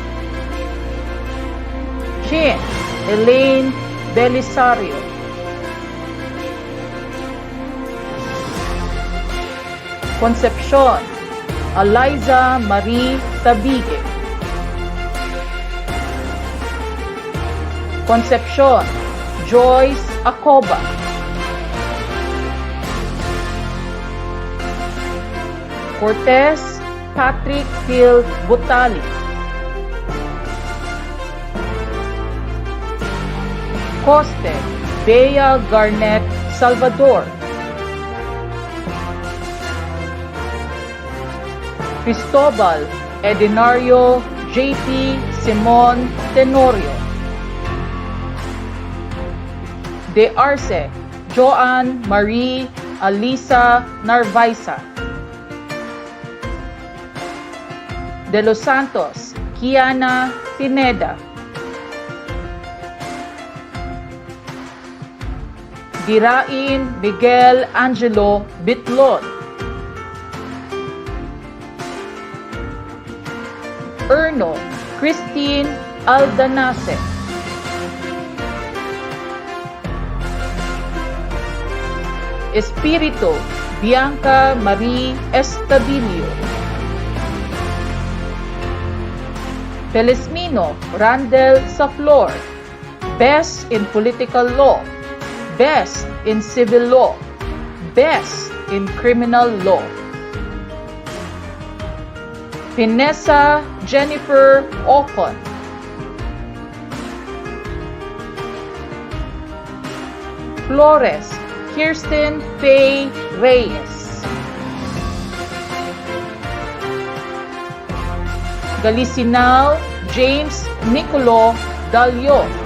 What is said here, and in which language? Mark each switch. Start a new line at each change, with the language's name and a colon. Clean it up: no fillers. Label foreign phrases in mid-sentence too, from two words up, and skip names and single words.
English: Chin Elaine Belisario. Concepcion Eliza Marie Tabigue. Concepcion Joyce Acoba. Cortez Patrick Phil Butali. Coste Bea Garnett Salvador. Cristobal Edinario J.P. Simon Tenorio. De Arce Joan Marie Alisa Narvaisa. De Los Santos Kiana Pineda. Girain Miguel Angelo Bitlon. Erno Christine Aldanase. Espirito Bianca Marie Estabilio. Felizmino Randel Saflor, Best in Political Law, Best in Civil Law, Best in Criminal Law. Vanessa Jennifer Ocon. Flores Kirsten Faye Reyes. Galicinao James Nicolo Dalio.